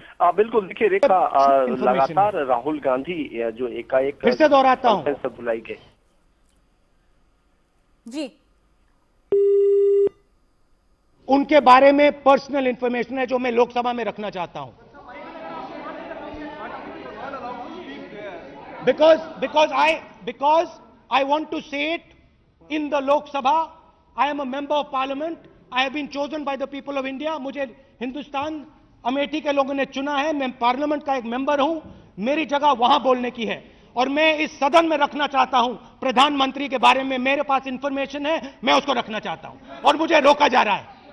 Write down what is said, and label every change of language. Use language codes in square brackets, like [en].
[hi] बिल्कुल, देखिए रेखा, लगातार राहुल गांधी जो एकाएक फिर से दोहराता हूं बुलाई गई जी, उनके बारे में पर्सनल इंफॉर्मेशन है जो मैं लोकसभा में रखना चाहता हूं। [en] because I want to say it in the Lok Sabha. I am a member of parliament. I have been chosen by the people of India. [hi] मुझे हिंदुस्तान अमेठी के लोगों ने चुना है, मैं पार्लियामेंट का एक मेंबर हूं, मेरी जगह वहां बोलने की है और मैं इस सदन में रखना चाहता हूं। प्रधानमंत्री के बारे में मेरे पास इंफॉर्मेशन है, मैं उसको रखना चाहता हूं और मुझे रोका जा रहा है।